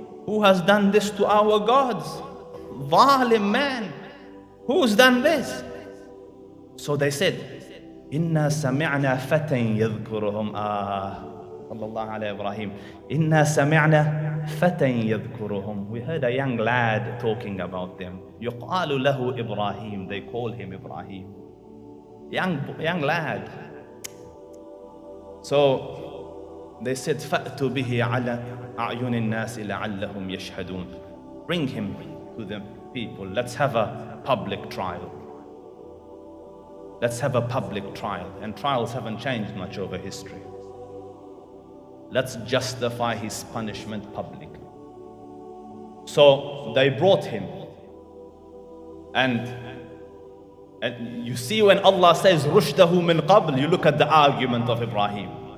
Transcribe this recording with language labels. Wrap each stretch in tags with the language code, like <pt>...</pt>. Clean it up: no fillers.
<en>Who has done this to our gods? Zalim man. Who's done this? So they said,</en> <ar>إِنَّا سَمِعْنَا فَتًى يَذْكُرُهُمْ. Sallallahu alayhi Ibrahim. إِنَّا سَمِعْنَا فَتًى يَذْكُرُهُمْ.</ar> <en>We heard a young lad talking about them.</en> <ar>يُقَالُ لَهُ Ibrahim.</ar> <en>They call him Ibrahim. Young lad. So they said,</en> <ar>فَأْتُوا بِهِ عَلَى أَعْيُنِ النَّاسِ لَعَلَّهُمْ يَشْهَدُونَ.</ar> <en>Bring him to the people. Let's have a public trial. Let's have a public trial. And trials haven't changed much over history. Let's justify his punishment publicly. So they brought him. And you see, when Allah says,</en> <ar>رُشْدَهُ مِنْ قَبْلِ,</ar> <en>you look at the argument of Ibrahim.</en>